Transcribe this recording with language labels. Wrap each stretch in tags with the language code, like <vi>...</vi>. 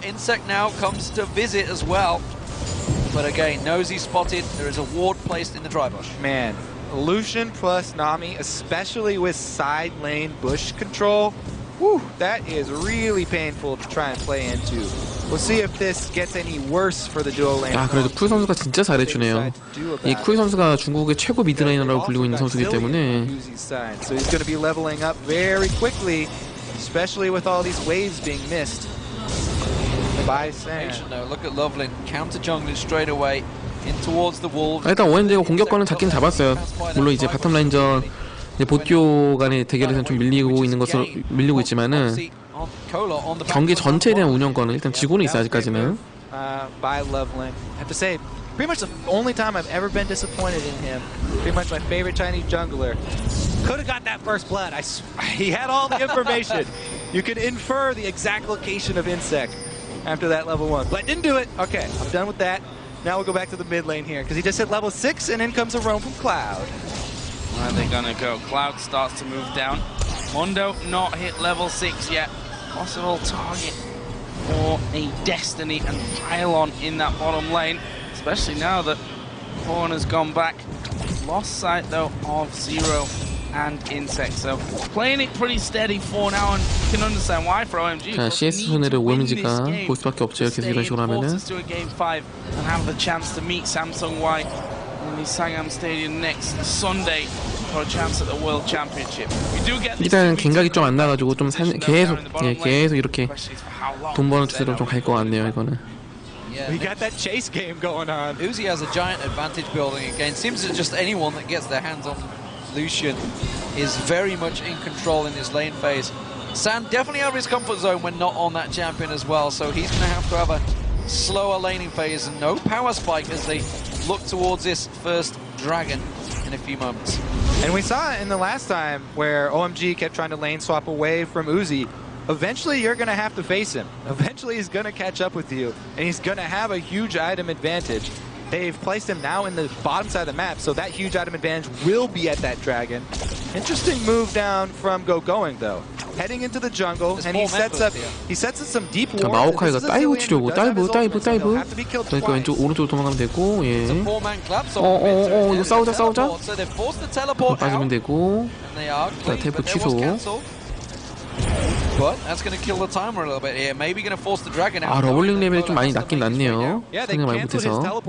<en>Insect now comes to visit as well. But again, Nosy spotted. There is a ward placed in the dry bush. Man, Lucian plus Nami, especially with side lane bush control. Whew, that is really painful to try and play into. We'll see if this gets any worse for the dual lane.</en> <ko>그래도 쿠이 선수가 진짜 잘해주네요. 이 쿠이 선수가 중국의 최고 미드라이너라고 불리고 있는 선수이기 때문에.</ko> <en>So he's going to be leveling up very quickly. especially with all these waves being missed by San. Look at Loveland counter jungling straight away in towards the wolves.</en> <ko>일단 OMG가 공격권은 잡긴 잡았어요. 물론 이제 바텀 라인전 보교 간의 대결에서는 좀 밀리고 있지만은 경기 전체에 대한 운영권은 일단 지고는 있어 아직까지는.</ko> <en>By Loveland. I have to say, pretty much the only time I've ever been disappointed in him. Pretty much my favorite Chinese jungler. Could have got that first blood. He had all the information. You could infer the exact location of Insect after that level 1, but didn't do it. Okay, I'm done with that. Now we'll go back to the mid lane here because he just hit level 6 and in comes a roam from Cloud. Where are they gonna go? Cloud starts to move down. Mondo not hit level 6 yet. Possible target for a Destiny and Pylon in that bottom lane, especially now that Horn has gone back. Lost sight though of Zero and Insect, so playing it pretty steady for now, and you can understand why for OMG.</en> <ko>자, CS 손해를 OMG가 볼 수밖에 없죠. 계속 이런 식으로 하면은.</ko> <en>To a game 5 and have the chance to meet Samsung Y in the Sangam Stadium next Sunday for a chance at the World Championship. We do get</en> <ko>일단 갱각이 좀 안 나가지고 좀 계속 이렇게 돈 버는 추세로 좀 갈 것 같네요 이거는.</ko> <en>We got that chase game going on. Uzi has a giant advantage building again. Seems that just anyone that gets their hands on Lucian is very much in control in his lane phase. San definitely out of his comfort zone when not on that champion as well, so he's going to have a slower laning phase and no power spike as they look towards this first dragon in a few moments. And we saw it in the last time where OMG kept trying to lane swap away from Uzi. Eventually you're going to have to face him. Eventually he's going to catch up with you and he's going to have a huge item advantage. They've placed him now in the bottom side of the map, so that huge item advantage will be at that dragon. Interesting move down from Going though. Heading into the jungle, and he sets up some deep</en> <ko>자,</ko> <en>ward.</en> <ko>마오카이가 다이브 치려고 다이브. 그러니까 왼쪽 오른쪽으로 도망가면 되고, 예. 이거 싸우자. 빠지면 되고. 자, 텔포 취소.</ko> <en>But that's going to kill the timer a little bit here. Maybe going to force the dragon out.</en> <ko>아, 러블링 레벨이 좀 많이 낮긴 낮네요. 생각 많이 못해서.</ko>